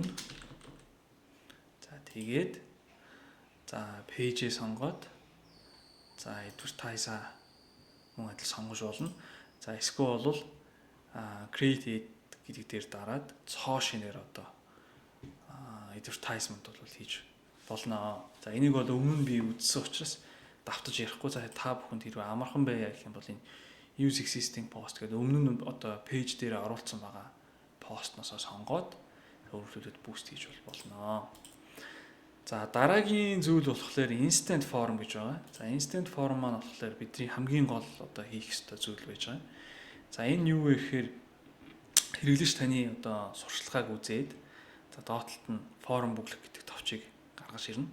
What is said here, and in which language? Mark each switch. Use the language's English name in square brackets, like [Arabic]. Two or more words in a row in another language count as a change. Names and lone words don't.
[Mongolian] За тэгээд за page-ээ сонгоод за advertise мөн адил сонгож болно. За эсвэл бол create гэдэг дээр дараад цоо шинээр advertisement бол хийж болно. За энийг бол өмнө нь би үзсэн учраас давтаж ярихгүй. За та бүхэнд хэрвээ амархан байя гэх юм бол энэ [English] use existing post [Mongolian] гэдэг өмнө нь одоо пэйж дээр оруулсан байгаа постносоо сонгоод өөрчлөлтөд буст хийж болно. За дараагийн зүйл болохоор [English] instant form [Mongolian] гэж байгаа. За [English] instant form [Mongolian] маань болохоор бидний хамгийн гол одоо хийх ёстой зүйл байж байгаа. За энэ юу вэ гэхээр хэрэглэгч таны одоо сурчлагыг үзээд за доотлолт нь форм бүглэх гэдэг товчийг гаргаж ирнэ.